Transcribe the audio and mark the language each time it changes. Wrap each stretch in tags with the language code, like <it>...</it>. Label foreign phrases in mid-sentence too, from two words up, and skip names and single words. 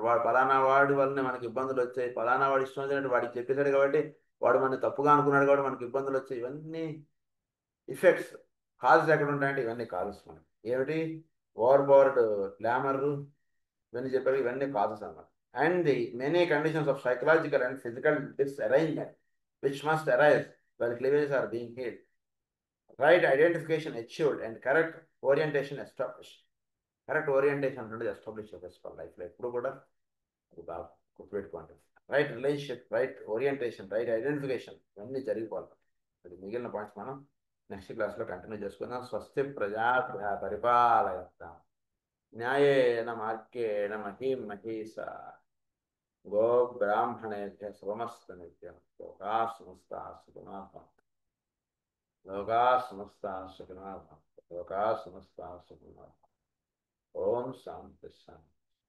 <te>వాడు పలానా వాడి వల్లనే మనకి ఇబ్బందులు వచ్చాయి, పలానా వాడు ఇష్టం వచ్చినట్టు వాడికి చెప్పేశాడు కాబట్టి, వాడు మన తప్పుగా అనుకున్నాడు కాబట్టి మనకి ఇబ్బందులు వచ్చాయి. ఇవన్నీ ఇఫెక్ట్స్, కాజెస్ ఎక్కడ ఉంటాయంటే ఇవన్నీ కాజెస్ మనకి. ఏమిటి?</te> <en>over powered glamour</en> <te>ఇవన్నీ చెప్పారు, ఇవన్నీ కాజెస్ అన్నమాట.</te> <en>and the many conditions of psychological and physical disarrangement which must arise while cleavages are being healed. right identification achieved and correct orientation establish. correct orientation</en> <te>అనేది ఎస్టాబ్లిష్ చేసుకోవాలి లైఫ్లో ఎప్పుడు కూడా. అది బాగా గుర్తుపెట్టుకోండి.</te> <en>right relationship, right orientation, right identification</en> <te>ఇవన్నీ జరిగిపోవాలి. అది మిగిలిన పాయింట్స్ మనం</te> <en>next class</en> <te>కంటిన్యూ చేసుకుందాం.</te> <sa>స్వస్తి ప్రజాభ్య పరిపాలయతాం న్యాయేన మార్గేణ మహీం మహీసా గో బ్రాహ్మణేభ్య శుభమస్తు నిత్యం. లోకా సమస్తా సుఖినో భవంతు. లోకా సమస్తా సుఖినో భవంతు. లోకా సమస్తా సుఖినో భవంతు. ఓం శాంతి శాంతి.</sa>